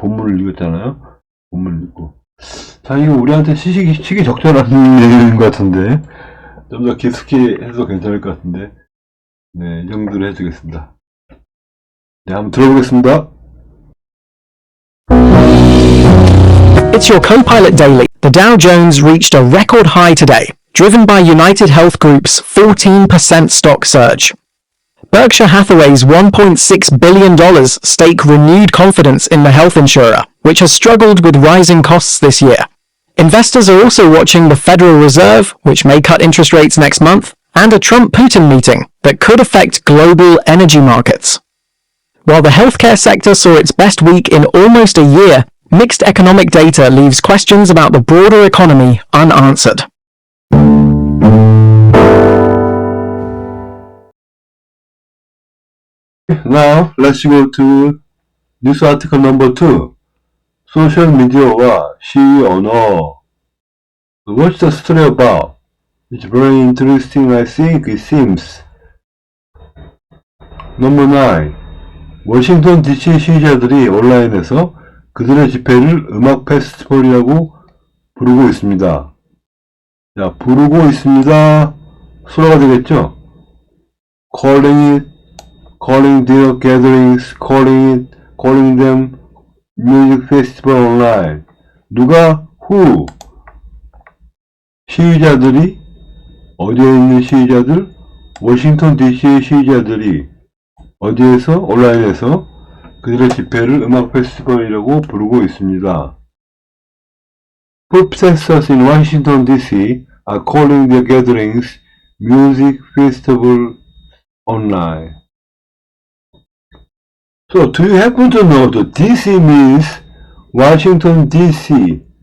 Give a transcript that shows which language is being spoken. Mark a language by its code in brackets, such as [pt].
[ko] 본문을 읽었잖아요. 본문을 읽고. 자, 이거 우리한테 시기 적절한 얘기인 것 같은데. 좀 더 깊숙이 해도 괜찮을 것 같은데. 네, 이 정도로 해주겠습니다. 네, 한번 들어보겠습니다. [en] It's your Copilot Daily. The Dow Jones reached a record high today, driven by United Health Group's 14% stock surge. Berkshire Hathaway's $1.6 billion stake renewed confidence in the health insurer, which has struggled with rising costs this year. Investors are also watching the Federal Reserve, which may cut interest rates next month, and a Trump-Putin meeting that could affect global energy markets. While the healthcare sector saw its best week in almost a year, mixed economic data leaves questions about the broader economy unanswered. Now, let's go to news article number 2. [ko] 소셜 미디어와 시위 언어. [en] What's the story about? It's very interesting, I think, it seems. Number 9. [ko] 워싱턴 DC 시위자들이 온라인에서 그들의 집회를 음악 페스티벌이라고 부르고 있습니다. 자, 부르고 있습니다. 수로가 되겠죠? [en] calling their gatherings, calling them music festival online. [ko] 누가? [en] who? [ko] 시위자들이 어디에 있는 시위자들? 워싱턴 DC의 시위자들이 어디에서? 온라인에서 그들의 집회를 음악 페스티벌이라고 부르고 있습니다. [en] Protesters in Washington DC are calling their gatherings music festival online. So, do you happen to know that DC means Washington DC?